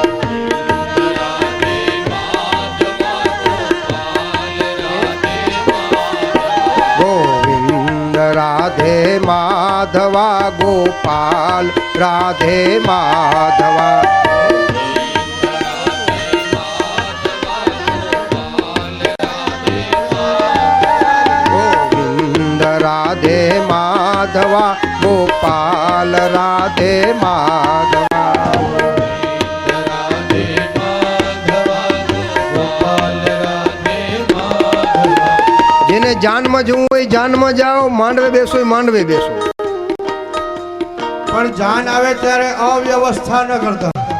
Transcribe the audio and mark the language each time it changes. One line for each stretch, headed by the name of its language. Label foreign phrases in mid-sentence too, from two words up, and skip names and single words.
Gujarati: राधे माधवा गोपाल, राधे माधवा गोविंद राधे माधवा गोपाल, राधे माधवा જેને જાનમાં જવું હોય જાનમાં જાઓ, માંડવે બેસો માંડવે બેસો, પણ જાન આવે ત્યારે અવ્યવસ્થા ન કરતા.